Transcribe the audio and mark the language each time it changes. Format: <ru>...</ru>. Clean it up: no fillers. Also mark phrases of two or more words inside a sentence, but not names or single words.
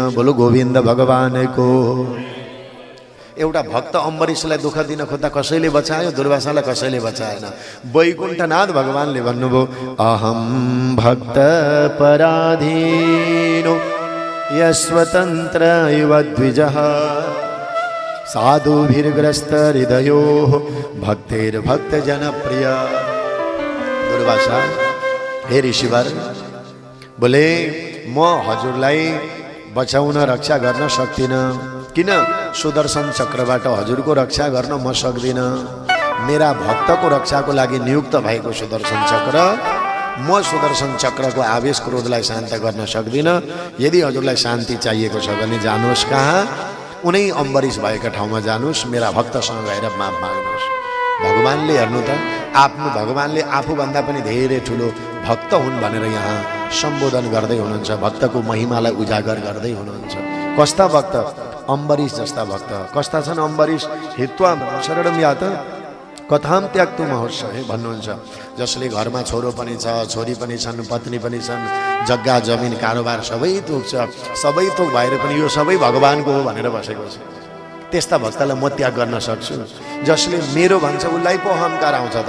<ne>बोलो गोविन्द भगवानको। एउटा भक्त अम्बरीशलाई दुःख दिन खोज्दा कसैले बचायो? दुर्वासालाई कसैले बचाएन। वैकुण्ठनाथ भगवानले भन्नुभयो,</ne> <sa>अहम भक्त पराधीनो यस्वतन्त्र इव द्विजः साधुभिर्ग्रस्त हृदयो भक्तिर्भक्त जनप्रिय।</sa> <ne>दुर्वासा, हे ऋषिवर, बोले म हजुरलाई बचाउन रक्षा गर्न सक्दिनँ। किन? सुदर्शन चक्रबाट हजुरको रक्षा गर्न म सक्दिनँ। मेरा भक्तको रक्षाको लागि नियुक्त भएको सुदर्शन चक्र, म सुदर्शन चक्रको आवेश क्रोधलाई शान्त गर्न सक्दिनँ। यदि हजुरलाई शान्ति चाहिएको छ भने जानुहोस् कहाँ? उनै अम्बरीश भएका ठाउँमा जानुहोस्, मेरा भक्तसँग गएर माप माग्नुहोस्। भगवानले हेर्नु त, आफ्नो भगवानले आफूभन्दा पनि धेरै ठुलो भक्त हुन् भनेर यहाँ सम्बोधन गर्दै हुनुहुन्छ, भक्तको महिमालाई उजागर गर्दै हुनुहुन्छ। कस्ता भक्त? अम्बरीश जस्ता भक्त। कस्ता छन् अम्बरीश?</ne> <sa>हित्वा शरणं यात कथाम त्याक्तु महोत्सव</sa> <ne>भन्नुहुन्छ। जसले घरमा छोरो पनि छ, छोरी पनि छन्, पत्नी पनि छन्, जग्गा जमिन कारोबार सबै थोक छ, सबै थोक भएर पनि यो सबै भगवानको हो भनेर बसेको छ। त्यस्ता भक्तलाई म त्याग गर्न सक्छु। जसले मेरो भन्छ उसलाई पो अहङ्कार आउँछ त।</ne>